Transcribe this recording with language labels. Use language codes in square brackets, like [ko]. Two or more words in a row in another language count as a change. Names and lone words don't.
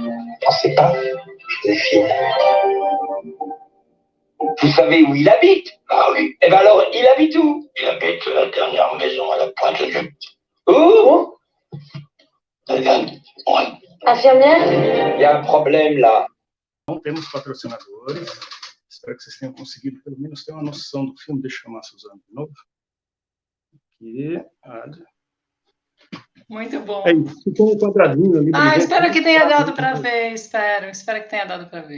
[fr] Pensez pas, Joséphine. Vous savez où il habite? Ah oui. Eh ben alors, il habite où? Il habite la dernière maison à la pointe de vue. Où? Infirmière? Il y a un problème là. [pt] Não temos patrocinadores. Espero que vocês tenham conseguido pelo menos ter uma noção do filme. Deixa eu chamar a Suzana de novo. Aqui. Muito bom. Ficou um quadradinho ali. Espero que tenha dado para ver. Espero que tenha dado para ver.